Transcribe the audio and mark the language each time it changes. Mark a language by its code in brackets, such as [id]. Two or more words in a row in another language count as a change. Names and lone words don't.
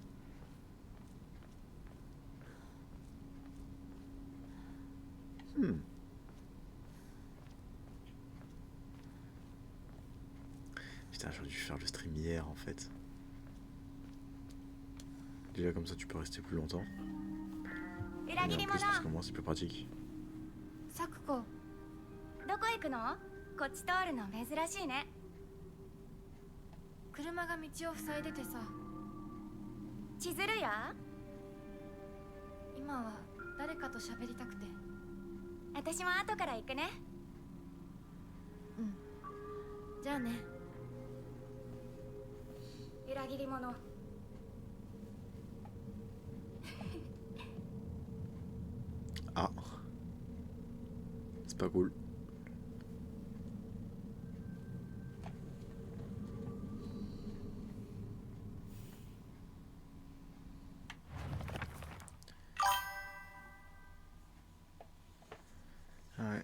[fr] Putain, j'aurais dû faire le stream hier en fait. Déjà comme ça tu peux rester plus longtemps. Et [ja] 裏 [fr] en [ja] 切 [fr] plus [ja] り者 [fr] parce que moi c'est plus pratique. [ja] 咲子。どこ行くの？こっち通るの珍しいね。車が道を塞いでてさ。千鶴や？今は誰かと喋りたくて。私も後から行くね。じゃあね。裏切り者。 [fr] Ah. C'est pas cool. Ouais.